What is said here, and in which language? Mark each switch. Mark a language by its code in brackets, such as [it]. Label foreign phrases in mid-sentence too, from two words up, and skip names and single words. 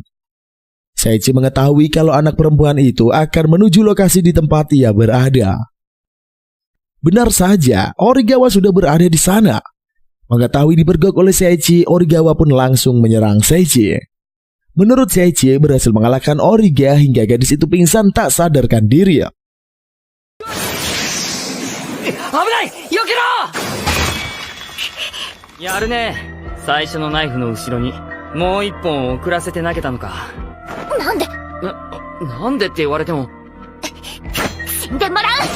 [id] Seichi mengetahui kalau anak perempuan itu akan menuju lokasi di tempat ia berada. Benar saja, Aurigawa sudah berada di sana. Mengetahui dipergok oleh Seichi, Aurigawa pun langsung menyerang Seichi. Menurut Seichi, berhasil mengalahkan Auriga hingga gadis itu pingsan tak sadarkan diri. [ja] 危ない！避けろ！やるね。最初のナイフの後ろにもう一本遅らせて投げたのか。なんでなんでって言われても。死んでもらう。